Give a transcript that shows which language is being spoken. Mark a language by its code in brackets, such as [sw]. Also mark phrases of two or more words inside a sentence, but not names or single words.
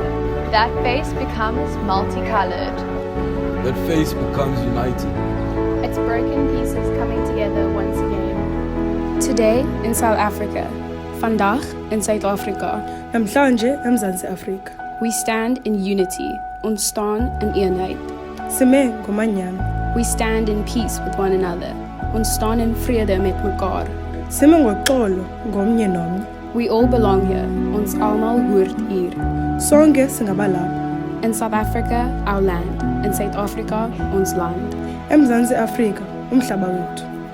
[en] That face becomes multicolored. That face becomes united. It's broken pieces coming together once again. Today in South Africa, [af] vandaag in Suid-Afrika. [xh] Namhlanje eMzantsi Afrika. [en] We stand in unity, [af] ons staan in eenheid. [xh] Sime ngomanyano. [en] We stand in peace with one another, [af] ons staan in vrede met mekaar. [xh] Sime ngoxolo ngomnye nomnye. [en] We all belong here, [af] ons almal hoort hier. [xh] Sonke singabalapha. [en] In South Africa, our land. In South Africa, [af] ons land. [xh] eMzantsi Afrika, umhlaba wethu.